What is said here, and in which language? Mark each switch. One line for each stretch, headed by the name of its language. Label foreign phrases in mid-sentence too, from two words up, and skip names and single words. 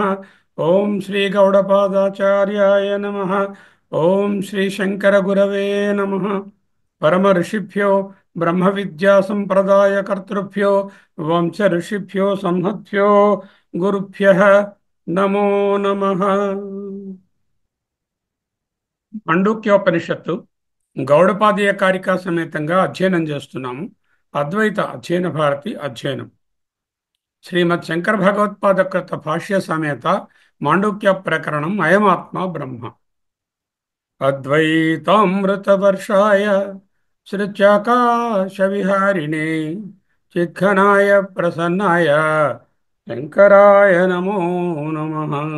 Sanskrit: ओम श्री गौड़पादाचार्याय नमः। ओम श्री शंकर गुरवे नमः। परम ऋषिभ्यो ब्रह्म विद्या संप्रदाय कर्तृभ्यो वंश ऋषिभ्यो संहत्भ्यो गुरुभ्यः नमो नमः।
Telugu: మండూక్యోపనిషత్తు గౌడపాదీయ కారికా సమేతంగా అధ్యయనం చేస్తున్నాము. అద్వైత అధ్యయన భారతి అధ్యయనం శ్రీమద్ శంకర భగవత్పాదకృత భాష్య సమేత మాండూక్య ప్రకరణం
Sanskrit: अयमात्मा ब्रह्म अद्वैतामृतवर्षाय सृत्याकाश विहारिणे चिद्घनाय प्रसन्नाय शंकराय नमो नमः.